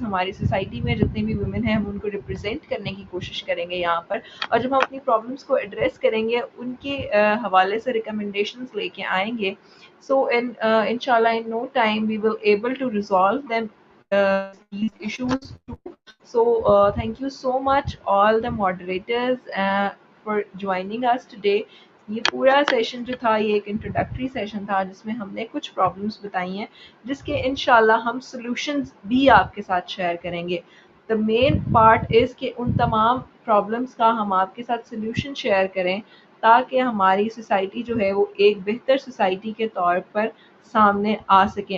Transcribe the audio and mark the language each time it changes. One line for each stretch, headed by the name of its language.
Urdu: ہماری سوسائٹی میں جتنے بھی ویمن ہیں ہم ان کو ریپرزینٹ کرنے کی کوشش کریں گے یہاں پر, اور جب ہم اپنی پرابلمس کو ایڈریس کریں گے ان کے حوالے سے ریکمنڈیشنز لے کے آئیں گے.
English: So انشاءاللہ in no time we will able to resolve them these issues too. So thank you so much all the moderators for joining us today.
Urdu: یہ پورا سیشن جو تھا یہ ایک انٹروڈکٹری سیشن تھا جس میں ہم نے کچھ پرابلمس بتائی ہیں جس کے انشاءاللہ ہم سولوشنز بھی آپ کے ساتھ شیئر کریں گے.
English: the main part is
Urdu: کہ ان تمام پرابلمس کا ہم آپ کے ساتھ سولوشن شیئر کریں تاکہ ہماری سوسائٹی جو ہے وہ ایک بہتر سوسائٹی کے طور پر سامنے آ سکیں.